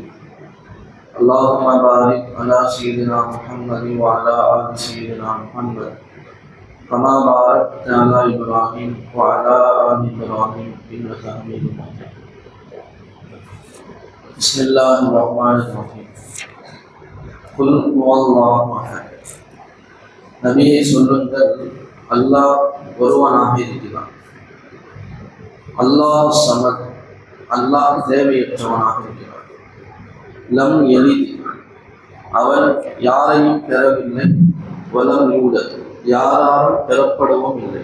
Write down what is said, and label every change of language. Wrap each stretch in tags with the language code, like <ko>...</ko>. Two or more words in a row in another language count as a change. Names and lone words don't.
<ar>اللهم بارك على سيدنا محمد وعلى آل سيدنا محمد كما باركت على إبراهيم وعلى آل إبراهيم إنك حميد مجيد. بسم الله الرحمن الرحيم. قل هو الله أحد.</ar> <ta>நபியை சொல்லுங்கள், அல்லாஹ் ஒருவனாக இருக்கிறான்.</ta> <ar>الله الصمد,</ar> <ta>அல்லாஹ் தேவையற்றவனாக இருக்கிறான்.</ta> <ar>لم يلد,</ar> <ta>அவன் யாரையும் பெறவில்லை.</ta> <ar>ولم يولد,</ar> <ta>யாராலும் பெறப்படவும் இல்லை.</ta>